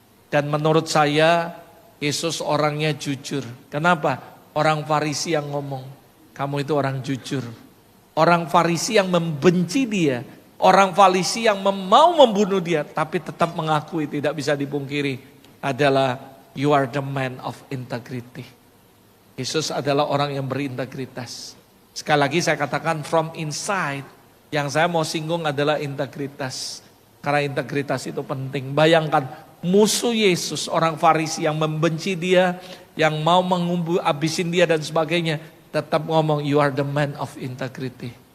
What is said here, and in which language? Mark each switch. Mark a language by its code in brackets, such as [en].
[id] Dan menurut saya, Yesus orangnya jujur. Kenapa? Orang Farisi yang ngomong, kamu itu orang jujur. Orang Farisi yang membenci dia. Orang Farisi yang mau membunuh dia. Tapi tetap mengakui, tidak bisa dipungkiri. Adalah, [en] you are the man of integrity. [id] Yesus adalah orang yang berintegritas. Sekali lagi saya katakan [en] from inside. [id] Yang saya mau singgung adalah integritas. Karena integritas itu penting. Bayangkan musuh Yesus, orang Farisi yang membenci dia, yang mau abisin dia dan sebagainya, tetap ngomong, [en] you are the man of integrity.